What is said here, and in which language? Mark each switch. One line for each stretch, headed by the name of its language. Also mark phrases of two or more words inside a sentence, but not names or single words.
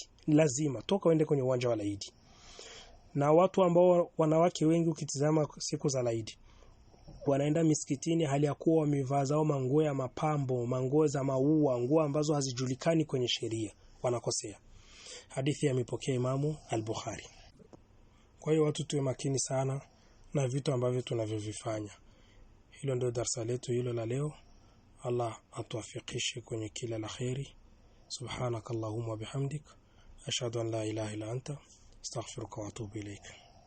Swahili: Lazima toka uende kwenye uwanja wa Eid. Na watu ambao wanawake wengi ukitizama siku za Eid wanaenda misikitini hali ya kuwa wamevaa zao manguo ya mapambo, manguo za maua, nguo ambazo hazijulikani kwenye sheria, wanakosea. Hadithi imepokea Imamu al-Bukhari. Kwa hiyo watu tuwe makini sana na vitu ambavyo tunavyovifanya. Hilo ndio darasa letu hilo la leo. Allah atuwafikishe kwenye kila la khairi.
Arabic: سبحانك اللهم وبحمدك أشهد أن لا إله إلا أنت أستغفرك وأتوب إليك.